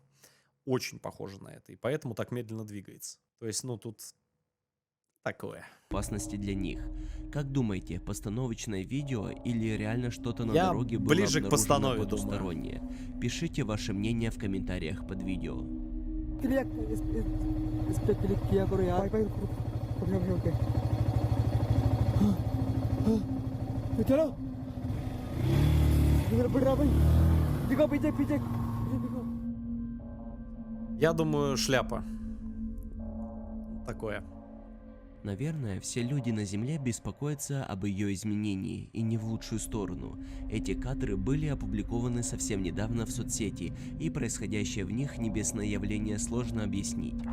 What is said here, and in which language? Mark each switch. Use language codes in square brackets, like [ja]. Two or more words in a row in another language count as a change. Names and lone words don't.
[ru] Очень похоже на это, и поэтому так медленно двигается. То есть, ну тут такое. Для них. Как думаете, постановочное видео или реально что-то на Я дороге было ближе к обнаружено постанове думаю. потустороннее? Пишите ваше мнение в комментариях под видео. [hi] क्लिक इस पे क्लिक किया करो यार भाई ओके तो चलो इधर बढ़ रहा भाई दिखो पीछे पीछे दिखो [ru] Я думаю, шляпа. Такое. Наверное, все люди на Земле беспокоятся об ее изменении, и не в лучшую сторону. Эти кадры были опубликованы совсем недавно в соцсети, и происходящее в них небесное явление сложно объяснить.